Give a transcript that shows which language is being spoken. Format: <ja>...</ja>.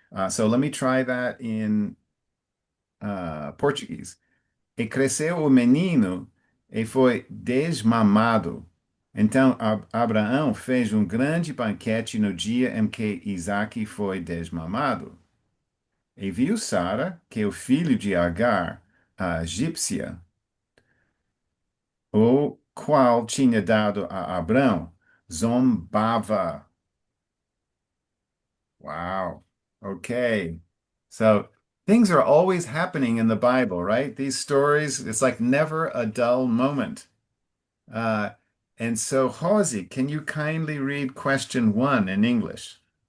<en>So let me try that in Portuguese.</en> <pt>E cresceu o menino e foi desmamado. Então Abraão fez um grande banquete no dia em que Isaque foi desmamado. E viu Sara que o filho de Agar, a egípcia, o qual tinha dado a Abrão, zombava.</pt> <en>Wow. Okay. So things are always happening in the Bible, right? These stories, it's like never a dull moment. Uh, and so, Hosi, can you kindly read question 1 in English?</en>